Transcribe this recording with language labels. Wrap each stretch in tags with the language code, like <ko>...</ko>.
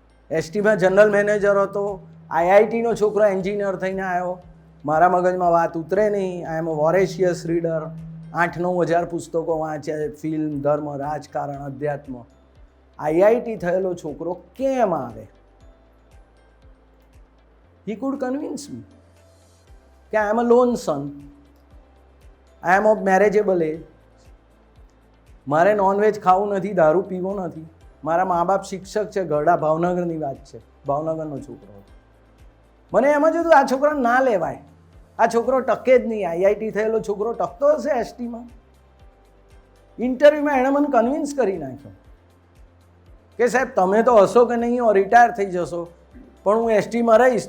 <gu>STમાં general manager હતો, IITનો છોકરો engineer થઈને આવ્યો. મારા મગજમાં વાત ઉતરે નહીં.</gu> <en>I am a voracious reader.</en> <gu>8-9 હજાર પુસ્તકો વાંચ્યા, ફિલ્મ, ધર્મ, રાજકારણ, અધ્યાત્મ. IIT થયેલો છોકરો કેમ આવે?</gu> <en>He could convince me</en> <gu>કે</gu> <en>I am a lone son, I am of marriageable age.</en> <gu>મારે નોનવેજ ખાવું નથી, દારૂ પીવો નથી. મારા મા બાપ શિક્ષક છે, ગરડા ભાવનગરની વાત છે, ભાવનગરનો છોકરો. મને એમ જ હતું આ છોકરાને ના લેવાય, આ છોકરો ટકે જ નહીં. IIT થયેલો છોકરો ટકતો હશે STમાં? ઇન્ટરવ્યૂમાં એણે મને કન્વિન્સ કરી નાખ્યો કે સાહેબ તમે તો હશો કે નહીં હો, રિટાયર થઈ જશો, પણ હું STમાં રહીશ.</gu>